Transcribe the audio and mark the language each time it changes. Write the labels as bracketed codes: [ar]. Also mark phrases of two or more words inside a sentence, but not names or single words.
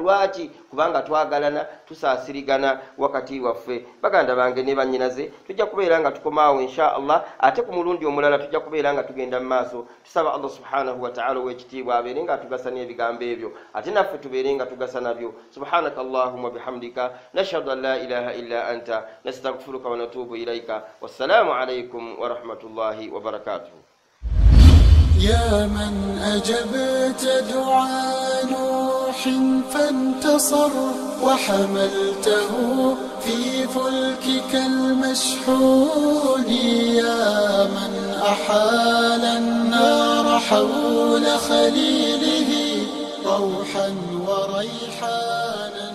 [lg] Lwaki? Kubanga twagalana tusaasirigana wakati waffe. Baganda bange ne bannyinaze tujja kubeera nga tukomaawo [ar] إن شاء الله, [lg] ate ku mulundi omulala tujja kubeera nga tugenda mu maaso. Tusaba [ar] الله سبحانه وتعالى [lg] ow'ekitiibwa abeere nga atugasa n'ebigambo ebyo ate naffe tubeere nga tugasa nabyo. [ar] سبحانك اللهم بحمدك نشهد أن لا إله إلا أنت نستغفرك ونتوب إليك. والسلام عليكم ورحمة الله وبركاته. يا من أجبت دعاء نوح فانتصر وحملته في فلكك المشحون، يا من أحال النار حول خليله روحا وريحانا.